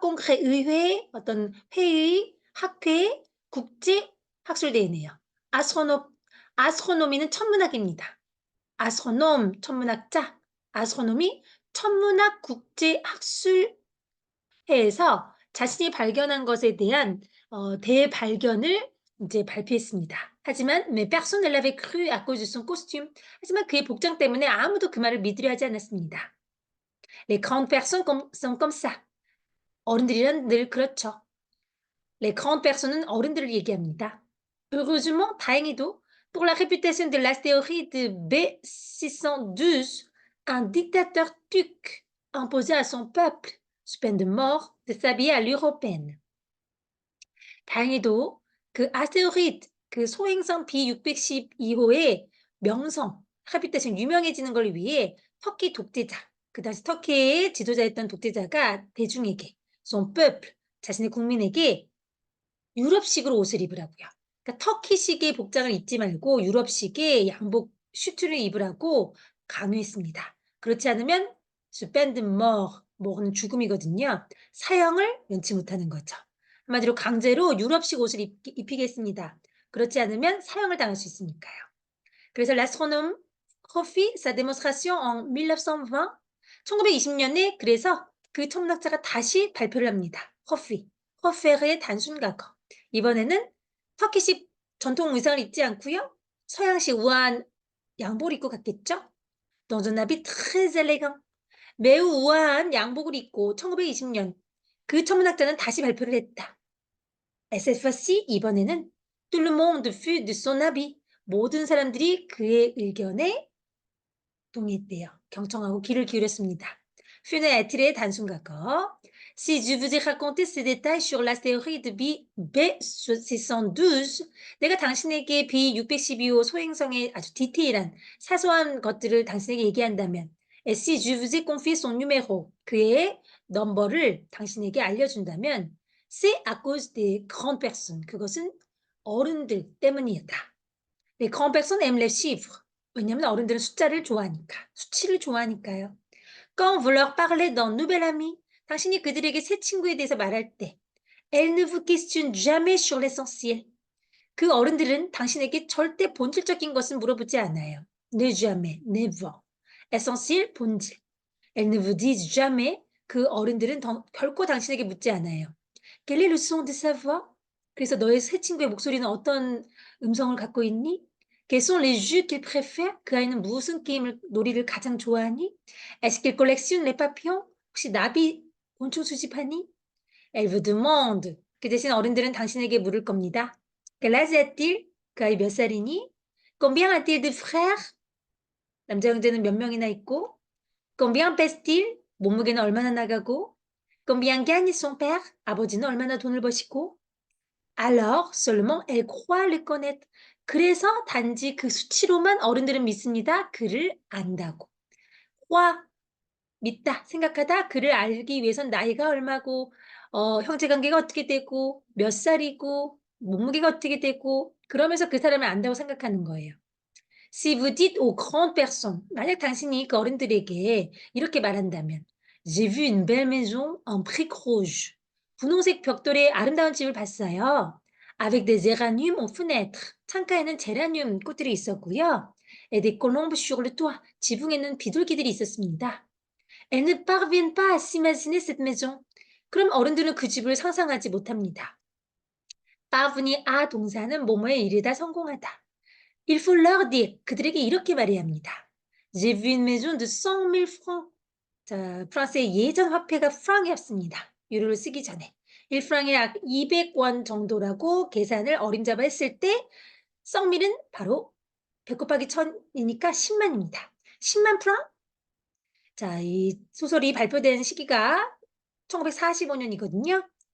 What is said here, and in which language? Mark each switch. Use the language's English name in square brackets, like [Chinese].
[Korean] 꽁크레 의회, 어떤 회의, 학회, 국제 학술대회네요. 아스트로노미는 천문학입니다. 아스트로놈 천문학자, 아스트로노미 천문학 국제 학술회에서 자신이 발견한 것에 대한 대발견을 이제 발표했습니다. 하지만 [French] mais personne ne l'avait cru à cause de son costume. [Korean] 하지만 그의 복장 때문에 아무도 그 말을 믿으려 하지 않았습니다. [French] Les grandes personnes sont comme ça. [Korean] 어른들이란 늘 그렇죠. [French] Les grandes personnes [Korean] 는 어른들을 얘기합니다. [French] Heureusement, [Korean] 다행히도 [French] pour la réputation de l'astéroïde B612, un dictateur turc imposa à son peuple, sous peine de mort, de s'habiller à l'européenne. [Korean] 다행히도 그 아스테로이드, 그 소행성 B612호의 명성, reputation 유명해지는 걸 위해 터키 독재자, 그 당시 터키의 지도자였던 독재자가 대중에게 [French] son peuple, [Korean] 자신의 국민에게 유럽식으로 옷을 입으라고요. 그러니까 터키식의 복장을 입지 말고 유럽식의 양복 슈트를 입으라고 강요했습니다. 그렇지 않으면 [French] sous peine de mort, [Korean] mort는 죽음이거든요. 사형을 면치 못하는 거죠. 한마디로 강제로 유럽식 옷을 입히겠습니다. 그렇지 않으면 사형을 당할 수 있으니까요. 그래서 [French] l'astronome refit sa démonstration en 1920. [Korean] 1920년에 그래서 그 천문학자가 다시 발표를 합니다. refait의 단순각어. 이번에는 터키식 전통 의상을 입지 않고요. 서양식 우아한 양복을 입고 갔겠죠. [French] Dans un habit très élégant. [Korean] 매우 우아한 양복을 입고 1920년 그 천문학자는 다시 발표를 했다. [French] Et cette fois-ci, [Korean] 이번에는 [French] tout le monde fut de son avis. [Korean] 모든 사람들이 그의 의견에 동의했대요. 경청하고 귀를 기울였습니다. Fu는 에틸의 단순각어. [French] Si je vous ai raconté ces détails sur l'astéroïde B612, [Korean] 내가 당신에게 B612호 소행성의 아주 디테일한 사소한 것들을 당신에게 얘기한다면, [French] et si je vous ai confié son numéro, [Korean] 그의 넘버를 당신에게 알려준다면, [French] c'est à cause des grandes personnes. [Korean] 그것은 어른들 때문이었다. [French] Les grandes personnes aiment les chiffres. [Korean] 왜냐하면 어른들은 숫자를 좋아하니까, 수치를 좋아하니까요. [French] Quand vous leur parlez d'un nouvel ami, [Korean] 당신이 그들에게 새 친구에 대해서 말할 때, [French] elles ne vous questionnent jamais sur l'essentiel. [Korean] 그 어른들은 당신에게 절대 본질적인 것은 물어보지 않아요. Ne jamais, never. essentiel, 본질. [French] Elles ne vous disent jamais. [Korean] 그 어른들은 결코 당신에게 묻지 않아요. [French] Quel est le son de sa voix? [Korean] 그래서 너의 새 친구의 목소리는 어떤 음성을 갖고 있니? [French] Quels sont les jeux qu'il préfère? [Korean] 그 아이는 무슨 놀이를 가장 좋아하니? [French] Est-ce qu'il collectionne les papillons? [Korean] 혹시 나비 곤충 수집하니? [French] Elle vous demande. [Korean] 그 대신 어른들은 당신에게 물을 겁니다. [French] Quel âge a-t-il? [Korean] 그 아이 몇 살이니? [French] Combien a-t-il de frères? [Korean] 남자 형제는 몇 명이나 있고? [French] Combien pèse-t-il? [Korean] 몸무게는 얼마나 나가고? [French] Combien gagne son père? [Korean] 아버지는 얼마나 돈을 버시고? [French] Alors seulement elle croit le connaître. [Korean] 그래서 단지 그 수치로만 어른들은 믿습니다. 그를 안다고. croire, 믿다, 생각하다. 그를 알기 위해선 나이가 얼마고, 형제 관계가 어떻게 되고, 몇 살이고, 몸무게가 어떻게 되고, 그러면서 그 사람을 안다고 생각하는 거예요. [French] Si vous dites aux grandes personnes, [Korean] 만약 당신이 그 어른들에게 이렇게 말한다면, [French] J'ai vu une belle maison en briques rouges. [Korean] 분홍색 벽돌의 아름다운 집을 봤어요. [French] Avec des géraniums aux fenêtres. [Korean] 창가에는 제라늄 꽃들이 있었고요. [French] Et des colombes sur le toit. [Korean] 지붕에는 비둘기들이 있었습니다. [French] Elles ne parviennent pas à s'imaginer cette maison. [Korean] 그럼 어른들은 그 집을 상상하지 못합니다. parvenir à 동사는 뭐뭐에 이르다 성공하다. [French] Il faut leur dire. [Korean] 그들에게 이렇게 말해야 합니다. [French] J'ai vu une maison de 100,000 francs. [Korean] 자, 프랑스의 예전 화폐가 프랑이었습니다. 유로를 쓰기 전에. 1프랑이 약 200원 정도라고 계산을 어림잡아 했을 때 100,000은 바로 100 곱하기 1000이니까 10만입니다. 10만 프랑? 자, 이 소설이 발표된 시기가 1945년이거든요.